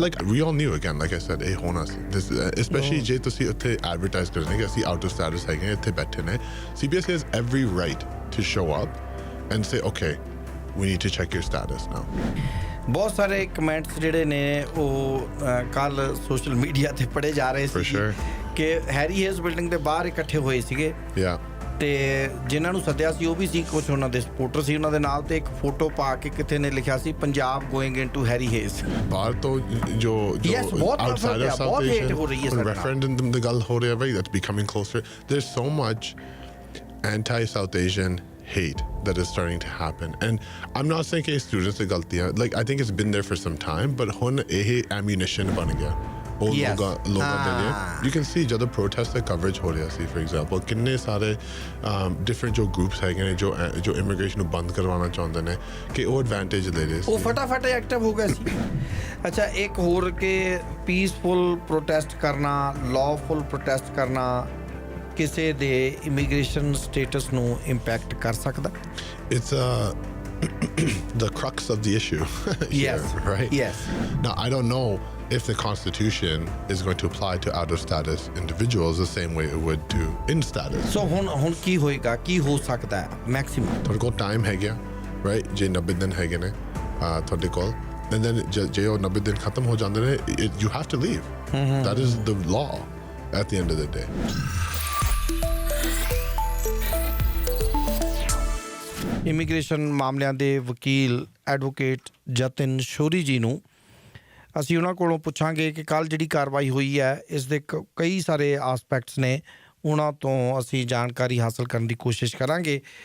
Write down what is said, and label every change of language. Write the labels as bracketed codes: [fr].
[en] Like we all knew, again, like I said, [pa] ਇਹ ਹੋਣਾ ਸੀ। Especially ਜੇ ਤੁਸੀਂ ਉੱਥੇ ਐਡਵਰਟਾਈਜ਼ ਕਰਨੇ ਕਿ ਅਸੀਂ ਆਊਟ ਆਫ ਸਟੇਟਸ ਹੈਗੇ, ਇੱਥੇ ਬੈਠੇ ਨੇ। [en] CBSA has every right to show up and say, okay, we need to check your status now. [pa] ਬਹੁਤ ਸਾਰੇ ਕਮੈਂਟਸ ਜਿਹੜੇ ਨੇ ਉਹ ਕੱਲ ਸੋਸ਼ਲ ਮੀਡੀਆ ਤੇ ਪੜ੍ਹੇ ਜਾ ਰਹੇ ਸੀ ਕਿ ਹੈਰੀ ਹੇਜ਼ ਬਿਲਡਿੰਗ ਦੇ ਬਾਹਰ ਇਕੱਠੇ ਹੋਏ ਸੀਗੇ ਤੇ ਜਿਨ੍ਹਾਂ ਨੂੰ ਸੱਦਿਆ ਸੀ ਉਹ ਵੀ ਸੀ, ਕੁਝ ਉਹਨਾਂ ਦੇ ਸਪੋਰਟਰ ਸੀ ਉਹਨਾਂ ਦੇ ਨਾਲ, ਤੇ ਇੱਕ ਫੋਟੋ ਪਾ ਕੇ ਕਿਤੇ ਨੇ ਲਿਖਿਆ ਸੀ ਪੰਜਾਬ [en] going into [pa] ਹੈਰੀ ਹੇਜ਼। ਬਾਹਰ ਤੋਂ ਜੋ ਆਊਟਸਾਈਡਰ ਸਾਊਥ ਏਸ਼ੀਅਨ ਰੈਫਰੈਂਡਮ ਦੀ ਗੱਲ ਹੋ ਰਹੀ ਹੈ, ਬਈ [en] That's becoming closer. There is so much anti South Asian hate that is starting to happen, and I'm not saying [pa] ਕਿ students ਦੀ ਗਲਤੀ ਹੈ, [en] like I think it's been there for some time, but [pa] ਹੁਣ ਇਹ ammunition ਬਣ ਗਿਆ ਉਹ ਲੋਕਾਂ ਦੇ ਲਈ। [en] You can see [pa] ਜਦੋਂ protest ਦਾ coverage ਹੋ ਰਿਹਾ ਸੀ, [en] for example, [pa] ਕਿੰਨੇ ਸਾਰੇ different ਜੋ groups ਹੈਗੇ ਨੇ ਜੋ immigration ਨੂੰ ਬੰਦ ਕਰਵਾਉਣਾ ਚਾਹੁੰਦੇ ਨੇ ਕਿ ਉਹ advantage ਲੈ ਰਹੇ ਸੀ, ਉਹ ਫਟਾਫਟ ਐਕਟਿਵ ਹੋ ਗਏ ਸੀ। ਅੱਛਾ, ਇੱਕ ਹੋਰ ਕਿ ਪੀਸਫੁਲ ਪ੍ਰੋਟੈਸਟ ਕਰਨਾ, ਲਾਅਫੁਲ ਪ੍ਰੋਟੈਸਟ ਕਰਨਾ ਕਿਸੇ ਦੇ ਇਮੀਗ੍ਰੇਸ਼ਨ ਸਟੇਟਸ ਨੂੰ ਇੰਪੈਕਟ ਕਰ ਸਕਦਾ? [en] It's the crux of the issue. Yes, right? Yes. Now, I don't know if the Constitution is going to apply to out-of-status individuals the same way it would to in-status. [pa] So ਹੁਣ ਕੀ ਹੋਏਗਾ, ਕੀ ਹੋ ਸਕਦਾ ਹੈ maximum? ਤੁਹਾਡੇ ਕੋਲ time ਹੈ ਗਿਆ, right? ਜੇ 90 ਦਿਨ ਹੈਗੇ ਨੇ ਤੁਹਾਡੇ ਕੋਲ, [en] and then [pa] ਜੇ ਉਹ 90 ਦਿਨ ਖਤਮ ਹੋ ਜਾਂਦੇ ਨੇ, [en] you have to leave. That is the law at the end of the day. [pa] Immigration ਮਾਮਲਿਆਂ ਦੇ ਵਕੀਲ ਐਡਵੋਕੇਟ ਜਤਿਨ ਸ਼ੋਰੀ ਜੀ ਨੂੰ ਅਸੀਂ ਉਹਨਾਂ ਕੋਲੋਂ ਪੁੱਛਾਂਗੇ ਕਿ ਕੱਲ੍ਹ ਜਿਹੜੀ ਕਾਰਵਾਈ ਹੋਈ ਹੈ ਇਸ ਦੇ ਕਈ ਸਾਰੇ ਆਸਪੈਕਟਸ ਨੇ, ਉਹਨਾਂ ਤੋਂ ਅਸੀਂ ਜਾਣਕਾਰੀ ਹਾਸਲ ਕਰਨ ਦੀ ਕੋਸ਼ਿਸ਼ ਕਰਾਂਗੇ।